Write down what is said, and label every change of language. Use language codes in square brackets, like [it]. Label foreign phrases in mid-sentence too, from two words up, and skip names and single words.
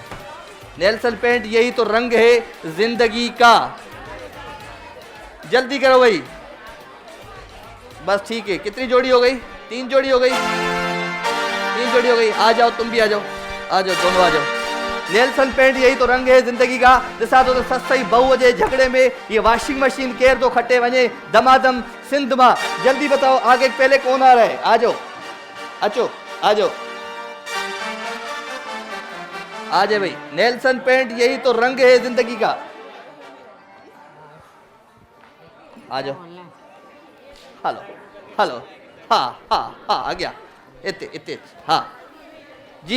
[ur] نیلسن پینٹ یہی تو رنگ ہے زندگی کا. جلدی کرو بھائی، بس ٹھیک ہے۔ کتنی جوڑی ہو گئی? 3 جوڑی ہو گئی، 3 جوڑی ہو گئی. آ جاؤ تم بھی آ جاؤ، آ جاؤ دونوں آ جاؤ۔ نیلسن پینٹ یہی تو رنگ ہے زندگی کا. [sd] ॾिसां थो त सस ऐं बहू जे झगड़े में ये [en] washing machine [sd] केर तो खटे वञे दमादम सिंध मां। [ur] جلدی بتاؤ آگے پہلے کون آ رہا ہے? آ جاؤ، اچو آ جاؤ، آ جائے بھائی. نیلسن پینٹ یہی تو رنگ ہے زندگی کا. آ جاؤ. ہیلو ہیلو، ہاں ہاں ہاں آ گیا، اتنے اتنے، ہاں جی.